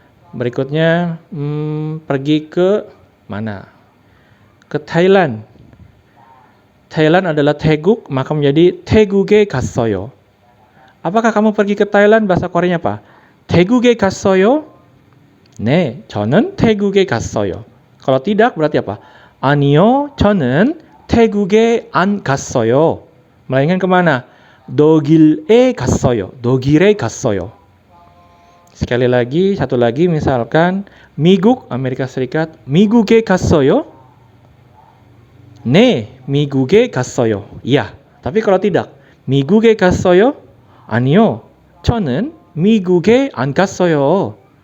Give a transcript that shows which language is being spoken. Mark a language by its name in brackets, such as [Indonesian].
[Indonesian] Berikutnya pergi ke mana? Ke Thailand. Thailand adalah Taeguk, maka menjadi [Korean] 태국에 갔어요. [Indonesian] Apakah kamu pergi ke Thailand? Bahasa Koreanya apa? [Korean] 태국에 갔어요? 네, 저는 태국에 갔어요. [Indonesian] Kalau tidak berarti apa? [Korean] 아니요, 저는 태국에 안 갔어요. [Indonesian] Melainkan kemana? [Korean] 독일에 갔어요. 독일에 갔어요. [Indonesian] Sekali lagi, satu lagi misalkan 미국, Amerika Serikat, [Korean] 미국에 갔어요? 네, 미국에 갔어요. [Indonesian] Iya, tapi kalau tidak, [Korean] 미국에 갔어요? 아니요, 저는 미국에 안 갔어요.